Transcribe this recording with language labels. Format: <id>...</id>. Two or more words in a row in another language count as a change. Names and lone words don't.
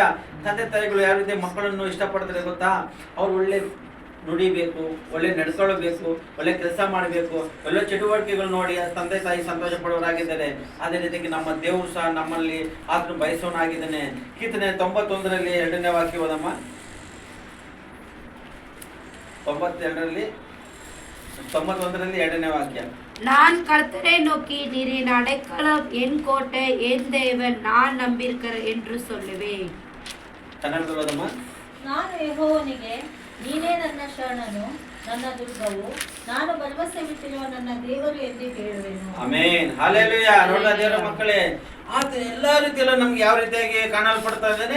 <kn>ತಂದೆ ತಾಯಿಗಳು ಯಾವ ರೀತಿ ಮಕ್ಕಳನ್ನು ಇಷ್ಟಪಡ್ತಾರೆ ಗೊತ್ತಾ? ಅವ್ರು ಒಳ್ಳೆ ನುಡಿಬೇಕು, ಒಳ್ಳೆ ನಡ್ಕೊಳ್ಬೇಕು, ಒಳ್ಳೆ ಕೆಲಸ ಮಾಡಬೇಕು, ಒಳ್ಳೆ ಚಟುವಟಿಕೆಗಳು ನೋಡಿ ತಂದೆ ತಾಯಿ ಸಂತೋಷ ಪಡುವರಾಗಿದ್ದಾರೆ. ಅದೇ ರೀತಿಯಾಗಿ ನಮ್ಮ ದೇವರು ಸಹ ನಮ್ಮಲ್ಲಿ ಆತನ ಬಯಸೋನಾಗಿದ್ದಾನೆ. ಕೀರ್ತನೆ 91ರಲ್ಲಿ 2ನೇ ವಾಕ್ಯ ಓದಮ್ಮ. 91ರಲ್ಲಿ 2ನೇ ವಾಕ್ಯ.</kn> <ta>நான் கர்த்தரை நோக்கி நீர் என் அடைக்கலம், என் கோட்டை, என் தேவன், நான் நம்பியிருக்கிறேன் என்று சொல்லுவேன்.</ta> <kn>ಕನ್ನಡದಲ್ಲಿ ಓದಮ್ಮ. ನಾನು ಯೆಹೋವನಿಗೆ, ನೀನೇ ನನ್ನ ಶರಣನು, ನನ್ನ ದುರ್ಗವು, ನಾನು ಭರವಸೆವಿಟ್ಟಿರುವ ನನ್ನ ದೇವರು ಎಂದು ಹೇಳುವೆನು. ಆಮೆನ್. ಹಲ್ಲೆಲೂಯಾ. ನೋಡ ದೇವರ ಮಕ್ಕಳೇ, ಆತ ಎಲ್ಲಾ ರೀತಿಯಲ್ಲೂ ನಮ್ಗೆ ಯಾವ ರೀತಿಯಾಗಿ ಕಾಣಲ್ಪಡ್ತಾ ಇದ್ದಾನೆ.</kn>